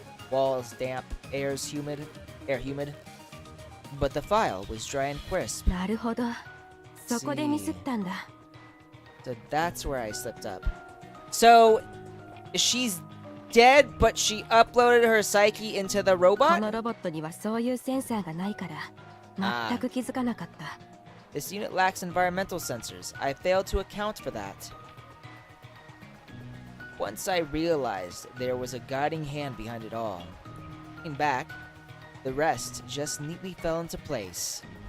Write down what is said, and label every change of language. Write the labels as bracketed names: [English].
[English] Walls damp, air humid. But the file was dry and crisp. [Japanese] なるほど。そこでミスったんだ。 [English] So that's where I slipped up. So, she's dead, but she uploaded her psyche into the [Japanese] こ [English] robot? [Japanese] のロボットにはそういうセンサーがないから全く気づかなかった。 [English] This unit lacks environmental sensors. I failed to account for that. Once I realized there was a guiding hand behind it all. Looking back, the rest just neatly fell into place.